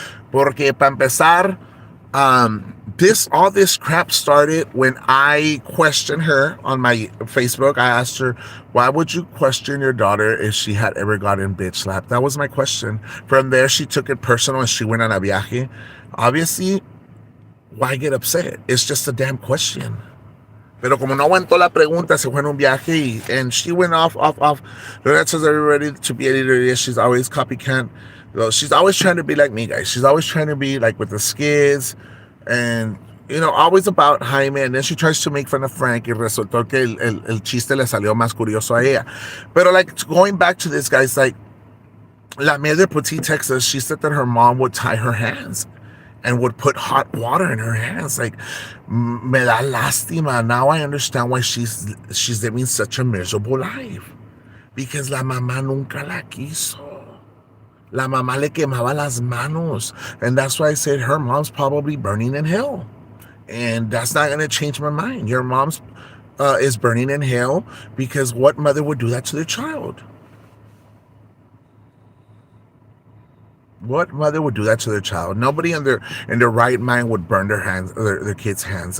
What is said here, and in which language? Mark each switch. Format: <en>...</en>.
<es>Porque para empezar,</es> <en>all this crap started when I questioned her on my Facebook. I asked her, why would you question your daughter if she had ever gotten bitch slapped? That was my question. From there, she took it personal and she went on a viaje. Obviously, why get upset? It's just a damn question.</en> <es>Pero como no aguantó la pregunta, se fue en un viaje</es> <en>and she went off. Loretta tells everybody to be editor. She's always copycat. She's always trying to be like me, guys. She's always trying to be like with the skids and, always about Jaime. And then she tries to make fun of Frank</en> <es>y resultó que el chiste le salió más curioso a ella.</es> <en>Pero like, going back to this, guys, like, La Mère de Petit Texas, she said that her mom would tie her hands and would put hot water in her hands. Like,</en> <es>me da lástima.</es> <en>Now I understand why she's living such a miserable life.</en> <es>Because la mamá nunca la quiso. La mamá le quemaba las manos.</es> <en>And that's why I said her mom's probably burning in hell. And that's not going to change my mind. Your mom's is burning in hell because what mother would do that to their child? What mother would do that to their child? Nobody in their right mind would burn their kids' hands.</en>